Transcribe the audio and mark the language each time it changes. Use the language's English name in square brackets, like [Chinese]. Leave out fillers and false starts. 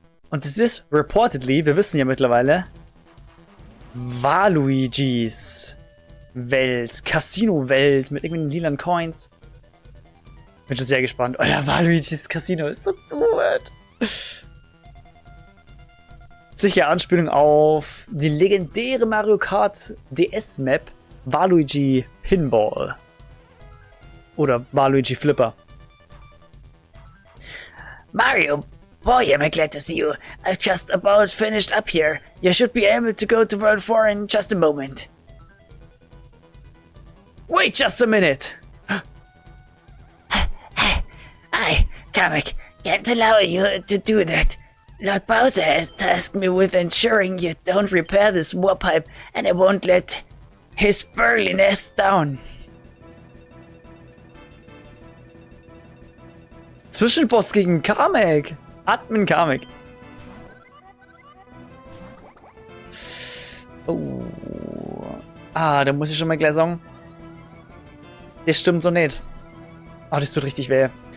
[German] Und es ist reportedly, wir wissen ja mittlerweile, Waluigis Welt, Casino-Welt mit irgendwelchen lilanen Coins. Bin schon sehr gespannt. Alter, Waluigis Casino ist so gut. Sicher Anspielung auf die legendäre Mario Kart DS-Map Waluigi Pinball. Oder Waluigi Flipper. [English] Mario, boy, am I glad to see you. I've just about finished up here. You should be able to go to World 4 in just a moment. Wait just a minute! I, Kamek, can't allow you to do that. Lord Bowser has tasked me with ensuring you don't repair this warp pipe, and I won't let his burly nest down. [German] Zwischenboss gegen Kamek. Admin Kamek. Oh. Ah, da muss ich schon mal gleich sagen. Das stimmt so nicht. Oh, das tut richtig weh.